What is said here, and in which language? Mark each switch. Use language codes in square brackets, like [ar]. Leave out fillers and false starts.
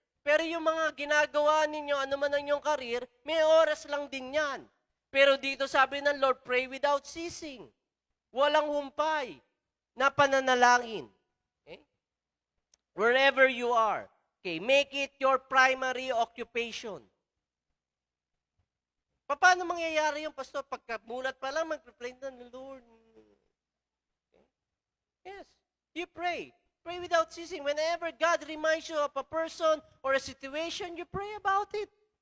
[tl] Pero yung mga ginagawa ninyo, ano man ang inyong karir, may oras lang din yan. Pero dito sabi ng Lord, [en] pray without ceasing. [tl] Walang humpay na pananalangin. Okay? [en] Wherever you are. Okay, make it your primary occupation. [tl] Paano mangyayari yung pastor? Pagkamulat pa lang, mag-pray na ng Lord. [en] Okay? Yes, you pray. Pray without ceasing. Whenever God reminds you of a person or a situation, you pray about it.